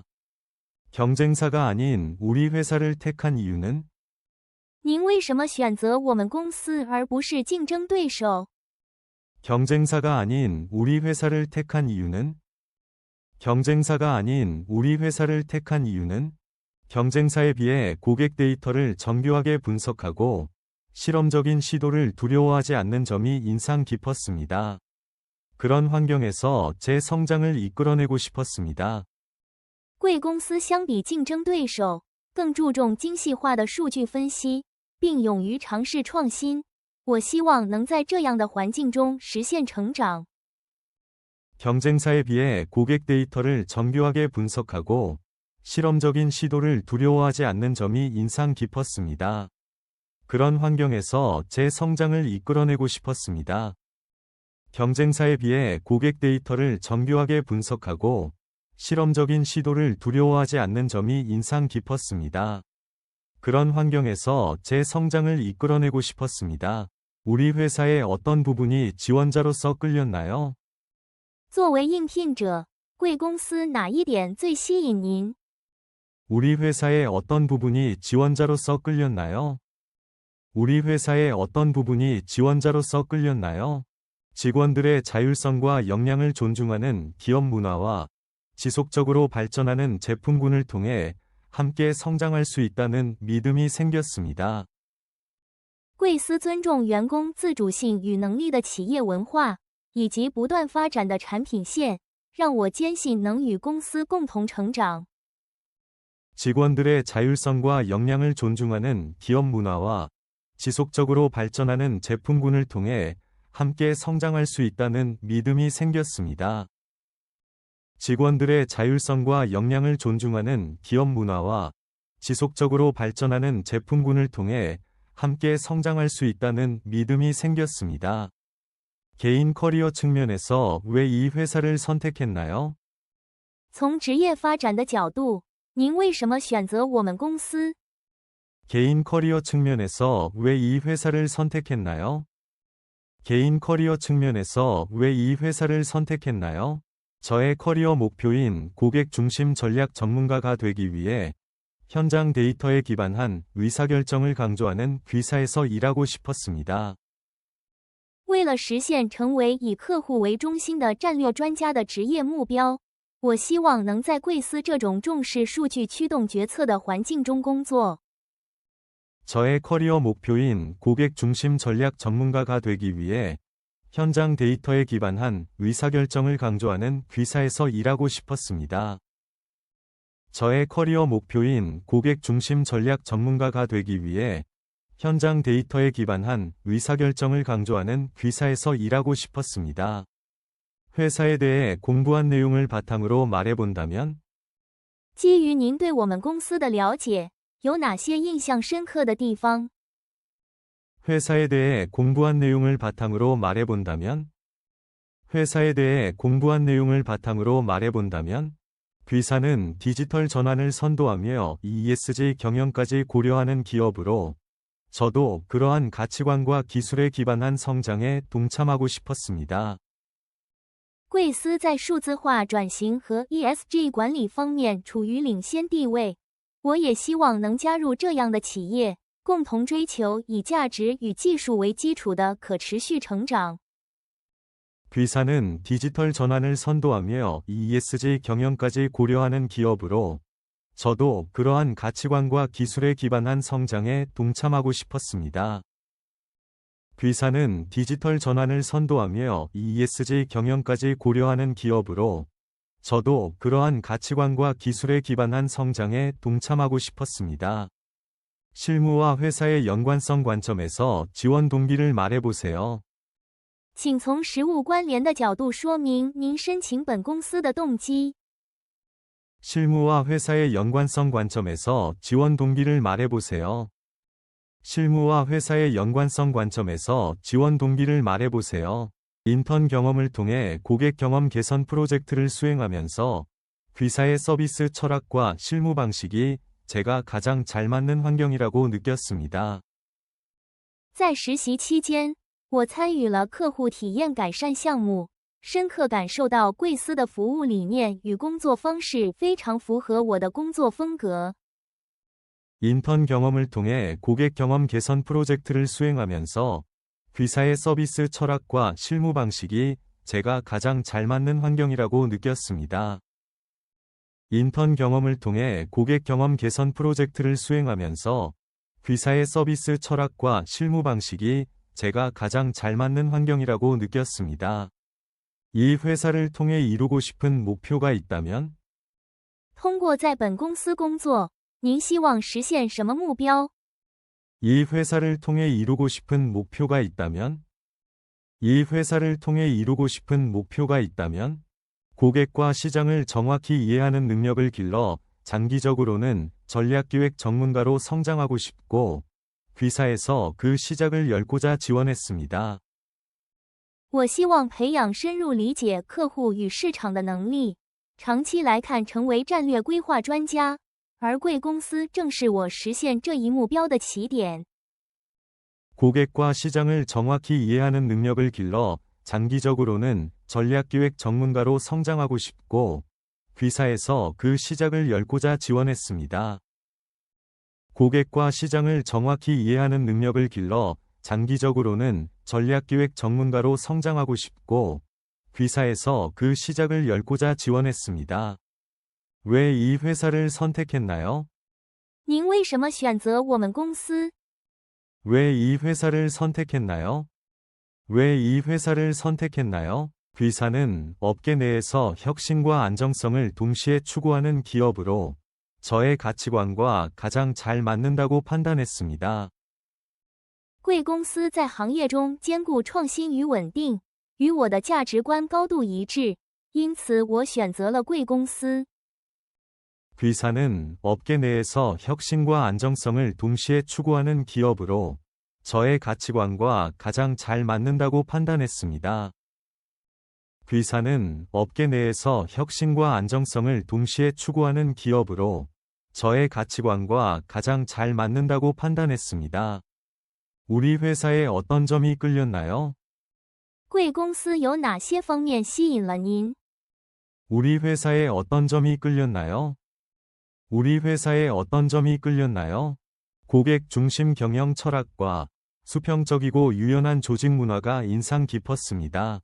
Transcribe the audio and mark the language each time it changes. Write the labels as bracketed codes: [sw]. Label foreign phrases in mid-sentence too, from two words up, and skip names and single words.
[ko] 경쟁사가 아닌 우리 회사를 택한 이유는? [zh] 您为什么选择我们公司而不是竞争对手？ [ko] 경쟁사가 아닌 우리 회사를 택한 이유는? 경쟁사가 아닌 우리 회사를 택한 이유는? 경쟁사에 비해 고객 데이터를 정교하게 분석하고 실험적인 시도를 두려워하지 않는 점이 인상 깊었습니다. 그런 환경에서 제 성장을 이끌어내고 싶었습니다. [zh] 贵公司相比竞争对手，更注重精细化的数据分析，并勇于尝试创新。我希望能在这样的环境中实现成长。 [ko] 경쟁사에 비해 고객 데이터를 정교하게 분석하고 실험적인 시도를 두려워하지 않는 점이 인상 깊었습니다. 그런 환경에서 제 성장을 이끌어내고 싶었습니다. 경쟁사에 비해 고객 데이터를 정교하게 분석하고 실험적인 시도를 두려워하지 않는 점이 인상 깊었습니다. 그런 환경에서 제 성장을 이끌어내고 싶었습니다. 우리 회사의 어떤 부분이 지원자로서 끌렸나요? [zh] 作为应聘者，贵公司哪一点最吸引您？ [ko] 우리 회사의 어떤 부분이 지원자로서 끌렸나요? 우리 회사의 어떤 부분이 지원자로서 끌렸나요? 직원들의 자율성과 역량을 존중하는 기업 문화와 지속적으로 발전하는 제품군을 통해 함께 성장할 수 있다는 믿음이 생겼습니다. [zh] 贵司尊重员工自主性与能力的企业文化，以及不断发展的产品线，让我坚信能与公司共同成长。 [ko] 직원들의 자율성과 역량을 존중하는 기업 문화와 지속적으로 발전하는 제품군을 통해 함께 성장할 수 있다는 믿음이 생겼습니다. 직원들의 자율성과 역량을 존중하는 기업 문화와 지속적으로 발전하는 제품군을 통해 함께 성장할 수 있다는 믿음이 생겼습니다. 개인 커리어 측면에서 왜 이 회사를 선택했나요? [zh] 从职业发展的角度，您为什么选择我们公司？ [ko] 개인 커리어 측면에서 왜 이 회사를 선택했나요? 개인 커리어 측면에서 왜 이 회사를 선택했나요? 저의 커리어 목표인 고객 중심 전략 전문가가 되기 위해 현장 데이터에 기반한 의사결정을 강조하는 귀사에서 일하고 싶었습니다. [zh] 为了实现成为以客户为中心的战略专家的职业目标，我希望能在贵司这种重视数据驱动决策的环境中工作。 [ko] 저의 커리어 목표인 고객 중심 전략 전문가가 되기 위해 현장 데이터에 기반한 의사결정을 강조하는 귀사에서 일하고 싶었습니다. 저의 커리어 목표인 고객 중심 전략 전문가가 되기 위해 현장 데이터에 기반한 의사결정을 강조하는 귀사에서 일하고 싶었습니다. 회사에 대해 공부한 내용을 바탕으로 말해본다면? [zh] 基于您对我们公司的了解，有哪些印象深刻的地方？ [ko] 회사에 대해 공부한 내용을 바탕으로 말해본다면? 회사에 대해 공부한 내용을 바탕으로 말해본다면? 귀사는 디지털 전환을 선도하며 ESG 경영까지 고려하는 기업으로 저도 그러한 가치관과 기술에 기반한 성장에 동참하고 싶었습니다. [zh] 贵司在数字化转型和 ESG 管理方面处于领先地位，我也希望能加入这样的企业，共同追求以价值与技术为基础的可持续成长。 [ko] 귀사는 디지털 전환을 선도하며 ESG 경영까지 고려하는 기업으로 저도 그러한 가치관과 기술에 기반한 성장에 동참하고 싶었습니다. 귀사는 디지털 전환을 선도하며 ESG 경영까지 고려하는 기업으로 저도 그러한 가치관과 기술에 기반한 성장에 동참하고 싶었습니다. 실무와 회사의 연관성 관점에서 지원 동기를 말해보세요. [zh] 请从实务关联的角度说明您申请本公司的动机。 [ko] 실무와 회사의 연관성 관점에서 지원 동기를 말해보세요. 실무와 회사의 연관성 관점에서 지원 동기를 말해보세요. 인턴 경험을 통해 고객 경험 개선 프로젝트를 수행하면서 귀사의 서비스 철학과 실무 방식이 제가 가장 잘 맞는 환경이라고 느꼈습니다. [zh] 在实习期间， 我参与了客户体验改善项目，深刻感受到贵司的服务理念与工作方式非常符合我的工作风格。 [ko] 인턴 경험을 통해 고객 경험 개선 프로젝트를 수행하면서 귀사의 서비스 철학과 실무 방식이 제가 가장 잘 맞는 환경이라고 느꼈습니다. 인턴 경험을 통해 고객 경험 개선 프로젝트를 수행하면서 귀사의 서비스 철학과 실무 방식이 제가 가장 잘 맞는 환경이라고 느꼈습니다. 이 회사를 통해 이루고 싶은 목표가 있다면? [zh] 通过在本公司工作，您希望实现什么目标？ [ko] 이 회사를 통해 이루고 싶은 목표가 있다면? 이 회사를 통해 이루고 싶은 목표가 있다면? 고객과 시장을 정확히 이해하는 능력을 길러 장기적으로는 전략기획 전문가로 성장하고 싶고, 귀사에서 그 시작을 열고자 지원했습니다. [zh] 我希望培养深入理解客户与市场的能力，长期来看成为战略规划专家，而贵公司正是我实现这一目标的起点。 [ko] 고객과 시장을 정확히 이해하는 능력을 길러 장기적으로는 전략기획 전문가로 성장하고 싶고, 귀사에서 그 시작을 열고자 지원했습니다. 고객과 시장을 정확히 이해하는 능력을 길러 장기적으로는 전략기획 전문가로 성장하고 싶고, 귀사에서 그 시작을 열고자 지원했습니다. 왜 이 회사를 선택했나요? [zh] 您为什么选择我们公司？ [ko] 왜 이 회사를 선택했나요? 왜 이 회사를 선택했나요? 귀사는 업계 내에서 혁신과 안정성을 동시에 추구하는 기업으로 저의 가치관과 가장 잘 맞는다고 판단했습니다. [zh] 贵公司在行业中兼顾创新与稳定，与我的价值观高度一致，因此我选择了贵公司。 [ko] 귀사는 업계 내에서 혁신과 안정성을 동시에 추구하는 기업으로 저의 가치관과 가장 잘 맞는다고 판단했습니다. 귀사는 업계 내에서 혁신과 안정성을 동시에 추구하는 기업으로 저의 가치관과 가장 잘 맞는다고 판단했습니다. 우리 회사에 어떤 점이 끌렸나요? [zh] 贵公司有哪些方面吸引了您？ [ko] 우리 회사에 어떤 점이 끌렸나요? 우리 회사에 어떤 점이 끌렸나요? 고객 중심 경영 철학과 수평적이고 유연한 조직 문화가 인상 깊었습니다.